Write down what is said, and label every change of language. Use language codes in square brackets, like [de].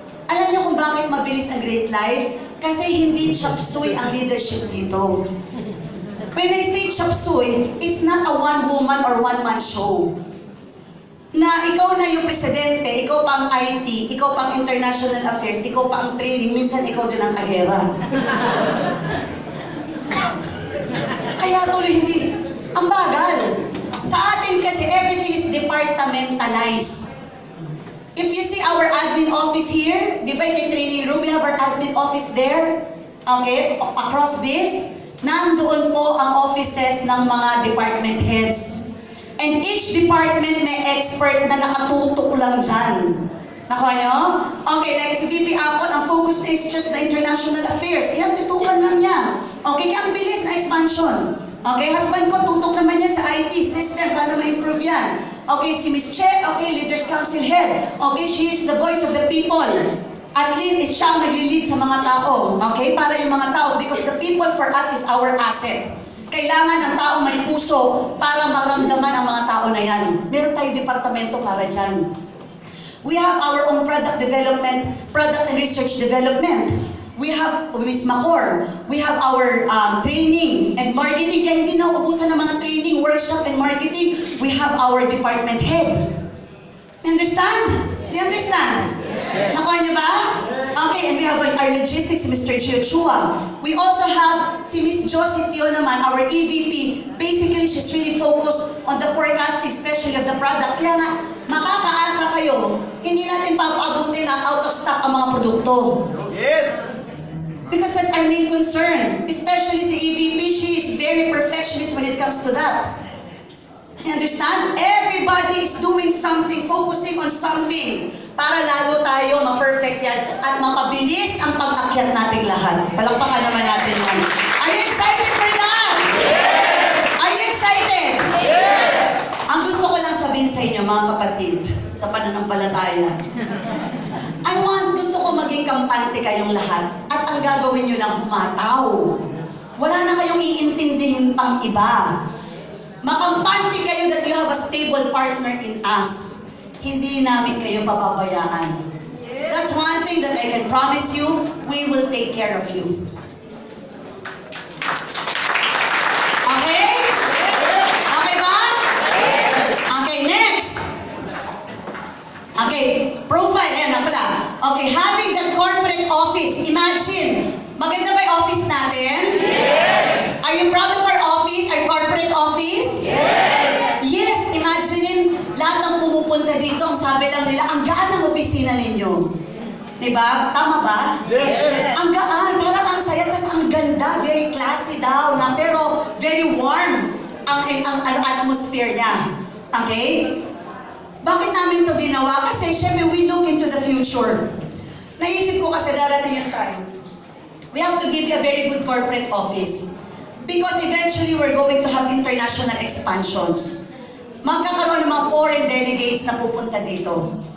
[tl] Alam niyo kung bakit mabilis ang great life? Kasi hindi chop suey ang leadership dito. [en] When I say chop suey, it's not a one-woman or one-man show. [tl] Na ikaw na yung presidente, ikaw pa ang IT, ikaw pa ang international affairs, ikaw pa ang training, minsan ikaw din ang kahera. Kaya tuloy hindi, ang bagal. Sa atin kasi, [en] everything is departmentalized. If you see our admin office here, [tl] di ba yung [en] training room, we have our admin office there. [tl] Okay, [en] across this, [tl] nandoon po ang offices ng mga department heads. [en] And each department [tl] may expert na nakatutok lang dyan. Nakuha nyo? [en] Okay, like si VP Apple, ang focus is just the international affairs. [tl] Yan, tutukan lang niya. Okay, kaya ang bilis na expansion. Okay, husband ko, tutok naman niya sa IT system para ma-improve yan. Okay, si Miss Che, okay, Leaders Council Head. [en] Okay, she is the voice of the people. [tl] At least, siya ang nagli-lead sa mga tao. Okay, para yung mga tao, [en] because the people for us is our asset. [tl] Kailangan ng taong may puso para maramdaman ang mga tao na yan. Meron tayong departamento para dyan. [en] We have our own product development, product and research development. We have Ms. Macor. We have our training and marketing. [tl] Kaya hindi na ubusan ng mga [en] training, workshop, and marketing. We have our department head. You understand? Do you understand? Nakuha niyo ba? Okay, and we have our logistics, Mr. Gio Chua. We also have si Ms. Josie Tio naman, our EVP. Basically, she's really focused on the forecasting, especially of the product. [tl] Kaya nga, makakaasa kayo, hindi natin papaabutin na out of stock ang mga produkto. [en] Yes! Because that's our main concern. Especially si EVP, she is very perfectionist when it comes to that. You understand? Everybody is doing something, focusing on something [tl] para lalo tayo ma-perfect yan at mapabilis ang pag-akyat nating lahat. Palakpakan naman natin yan. [en] Are you excited for that? Yes! Are you excited? Yes! [tl] Ang gusto ko lang sabihin sa inyo, mga kapatid, sa pananampalataya, gusto ko maging kampante kayong lahat at ang gagawin nyo lang humataw. Wala na kayong iintindihin pang iba. Makampante kayo [en] that you have a stable partner in us. [tl] Hindi namin kayo pababayaan. [en] That's one thing that I can promise you, we will take care of you. Okay? Okay ba? Okay, next. [tl] Okay, profile, ayan na pala. [en] Okay, having the corporate office. Imagine, [tl] maganda ba yung office natin? [en] Yes! Are you proud of our office, our corporate office? Yes! [tl] Yes, imagine lahat ng pumupunta dito, ang sabi lang nila, ang gaan ng opisina ninyo. Diba? Tama ba? Yes! Ang gaan, parang ang saya, tas ang ganda, very classy daw, na, pero very warm ang atmosphere niya. Okay? Bakit namin to ginawa? Kasi syempre [en] we look into the future. [tl] Naisip ko kasi darating yung time. [en] We have to give you a very good corporate office. Because eventually we're going to have international expansions. [tl] Magkakaroon ng mga foreign delegates na pupunta dito.